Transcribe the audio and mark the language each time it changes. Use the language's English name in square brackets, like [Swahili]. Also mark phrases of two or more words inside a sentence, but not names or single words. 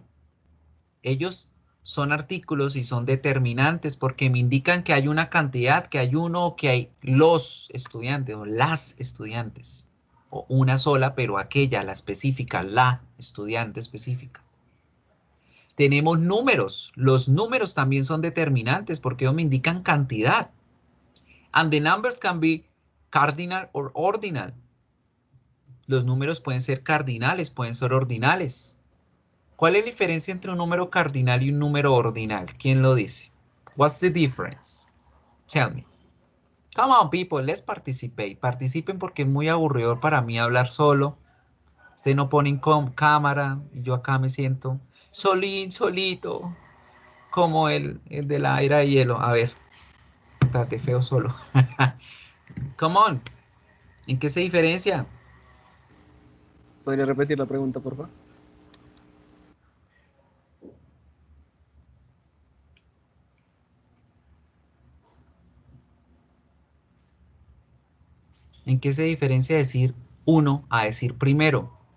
[Spanish] Ellos son artículos y son determinantes porque me indican que hay una cantidad, que hay uno o que hay los estudiantes o las estudiantes. O una sola, pero aquella, la específica, la estudiante específica. Tenemos números. Los números también son determinantes porque ellos me indican cantidad. [English] And the numbers can be cardinal or ordinal. [Spanish] Los números pueden ser cardinales, pueden ser ordinales. ¿Cuál es la diferencia entre un número cardinal y un número ordinal? ¿Quién lo dice? [English] What's the difference? Tell me. Come on, people, let's participate. [Spanish] Participen porque es muy aburrido para mí hablar solo. Ustedes no ponen cámara y yo acá me siento solito, como el de la era de hielo. A ver, trate feo solo. [English] Come on. [Spanish] ¿En qué se diferencia? ¿Podría repetir la pregunta, por favor? ¿En qué se diferencia decir uno a decir primero?